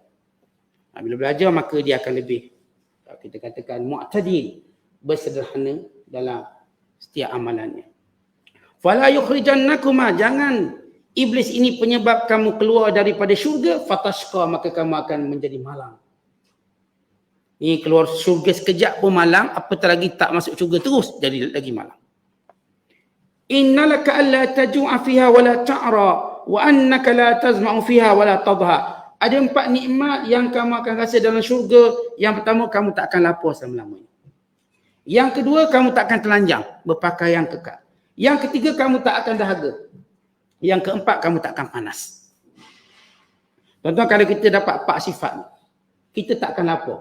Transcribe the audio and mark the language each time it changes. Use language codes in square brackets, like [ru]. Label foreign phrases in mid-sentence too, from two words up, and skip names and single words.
[ms] Bila belajar maka dia akan lebih, kita katakan mu'tadil, bersederhana dalam setiap amalannya. [ar] فلا يخرجنكما, [ms] jangan iblis ini penyebab kamu keluar daripada syurga, fatashqa, maka kamu akan menjadi malang. Ini keluar syurga sekejap pun malang, apatah lagi tak masuk syurga terus jadi lagi malang. [ar] إن لك ألا تجوع فيها ولا تعرى وأنك لا تظمأ فيها ولا تضحى. [ms] Ada 4 nikmat yang kamu akan rasa dalam syurga. Yang pertama, kamu tak akan lapar selama-lamanya. Yang kedua, kamu tak akan telanjang, berpakaian kekal. Yang ketiga, kamu tak akan dahaga. Yang keempat, kamu tak akan panas. Tuan-tuan, kalau kita dapat 4 sifat ni, kita tak akan lapar.